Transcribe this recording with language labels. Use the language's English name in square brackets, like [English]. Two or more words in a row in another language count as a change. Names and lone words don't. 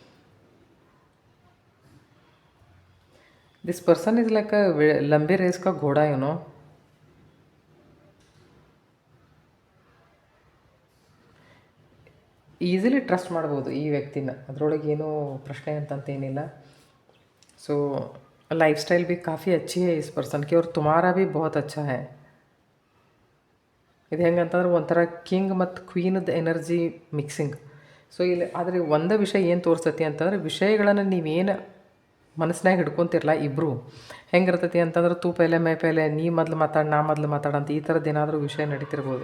[English] this person is like a [Hindi] लंबी रेस का घोड़ा, [English] easily trust [Kannada] ಮಾಡ್ಬೋದು ಈ ವ್ಯಕ್ತಿನ, ಅದರೊಳಗೆ ಏನೂ ಪ್ರಶ್ನೆ ಅಂತಂತೇನಿಲ್ಲ. [Hindi] ಸೊ [English] life style [Hindi] भी काफ़ी अच्छी है इस पर्सन की, और तुम्हारा भी बहुत अच्छा है. [Kannada] ಇದು ಹೆಂಗೆ ಅಂತಂದ್ರೆ ಒಂಥರ ಕಿಂಗ್ ಮತ್ತು ಕ್ವೀನದ [English] energy mixing. [Kannada] ಸೊ ಇಲ್ಲಿ ಆದರೆ ಒಂದು ವಿಷಯ ಏನು ತೋರಿಸ್ತೈತಿ ಅಂತಂದ್ರೆ, ವಿಷಯಗಳನ್ನು ನೀವೇನು ಮನಸ್ಸಿನಾಗ ಹಿಡ್ಕೊತಿರಲ್ಲ ಇಬ್ಬರು, ಹೆಂಗಿರ್ತೈತಿ ಅಂತಂದ್ರೆ [Hindi] तू पहले मैं पहले, [Kannada] ನೀ ಮೊದಲು ಮಾತಾಡು ನಾ ಮೊದಲು ಮಾತಾಡಂತ ಈ ಥರದ್ದು ಏನಾದರೂ ವಿಷಯ ನಡೀತಿರ್ಬೋದು.